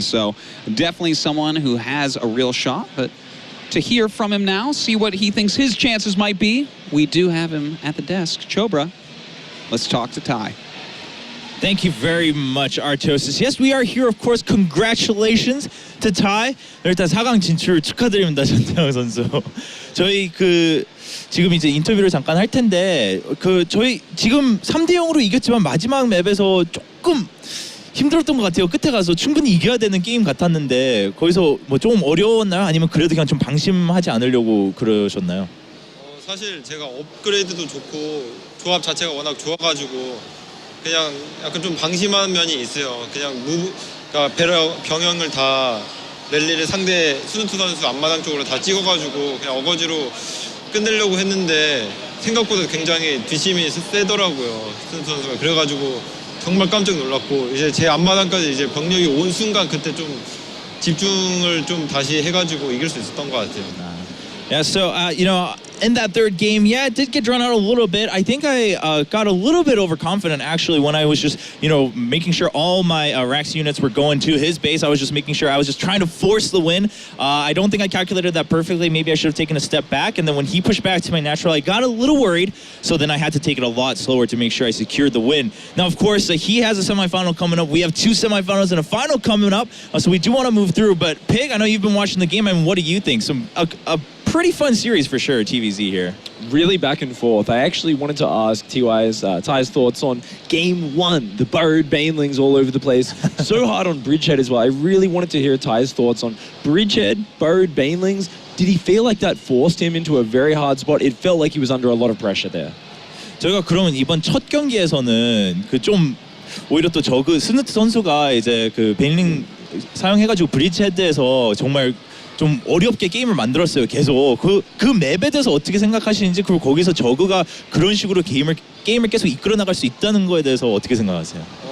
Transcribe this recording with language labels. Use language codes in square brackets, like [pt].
[en] So definitely someone who has a real shot. But to hear from him now, see what he thinks his chances might be, we do have him at the desk. Chobra, let's talk to Ty. Thank you very much, Artosis. Yes, we are here, of course. Congratulations to Ty. [ko] 일단 4강 진출 축하드립니다, 전태영 선수. 저희 지금 이제 인터뷰를 잠깐 할 텐데 저희 지금 3대0으로 이겼지만 마지막 맵에서 조금 힘들었던 것 같아요. 끝에 가서 충분히 이겨야 되는 게임 같았는데 거기서 뭐 좀 어려웠나요? 아니면 그래도 그냥 좀 방심하지 않으려고 그러셨나요? 사실 제가 업그레이드도 좋고 조합 자체가 워낙 좋아가지고 그냥 약간 좀 방심한 면이 있어요. 그냥 그러니까 병영을 다 랠리를 상대 스누트 선수 앞마당 쪽으로 다 찍어가지고 그냥 어거지로 끝내려고 했는데 생각보다 굉장히 뒷심이 세더라고요, 스누트 선수가. 그래가지고 정말 깜짝 놀랐고 이제 제 앞마당까지 이제 병력이 온 순간 그때 좀 집중을 좀 다시 해가지고 이길 수 있었던 것 같아요. [en] Yeah, so, you know, in that third game, yeah, it did get drawn out a little bit. I think I got a little bit overconfident, actually, when I was just, you know, making sure all my Rax units were going to his base. I was just making sure I was just trying to force the win. I don't think I calculated that perfectly. Maybe I should have taken a step back. And then when he pushed back to my natural, I got a little worried. So then I had to take it a lot slower to make sure I secured the win. Now, of course, he has a semifinal coming up. We have 2 semifinals and a final coming up. So we do want to move through. But, Pig, I know you've been watching the game. I mean, what do you think? A pretty fun series for sure, TvZ here. Really back and forth. I actually wanted to ask Ty's thoughts on game 1, the burrowed banelings all over the place. So hard on Bridgehead as well. I really wanted to hear Ty's thoughts on Bridgehead, burrowed banelings. Did he feel like that forced him into a very hard spot? It felt like he was under a lot of pressure there. [ko] 저희가 그러면 이번 첫 경기에서는 좀 오히려 또 스누트 선수가 이제 베일링 사용해가지고 브리지헤드에서 정말 좀 어렵게 게임을 만들었어요. 계속 그 맵에 대해서 어떻게 생각하시는지, 그리고 거기서 저그가 그런 식으로 게임을 계속 이끌어 나갈 수 있다는 거에 대해서 어떻게 생각하세요?